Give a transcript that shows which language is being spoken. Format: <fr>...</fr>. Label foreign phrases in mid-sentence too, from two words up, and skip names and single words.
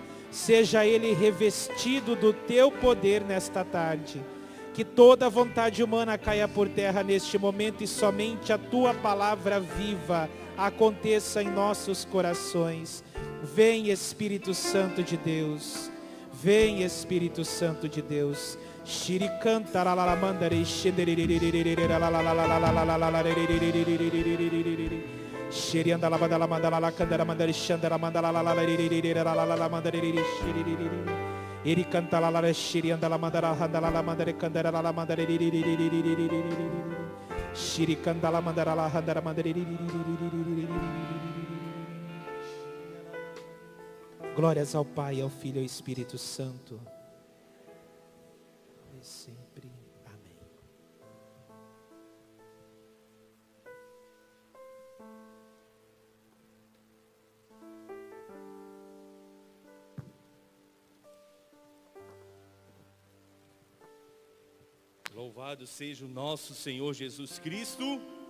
<pt>Seja ele revestido do teu poder nesta tarde. Que toda vontade humana caia por terra neste momento e somente a tua palavra viva aconteça em nossos corações. Vem, Espírito Santo de Deus. Vem, Espírito Santo de Deus. Shiricanta la la la mandare Shirianda la mandala mandala la candara mandare shandara mandala la la la mandare Eri canta la la shirianda la mandala handala la mandare candara la mandare Shiricanda la mandara la handara mandare. Glórias ao Pai, ao Filho e ao Espírito Santo. E sempre. Amém. Louvado seja o nosso Senhor Jesus Cristo.</pt>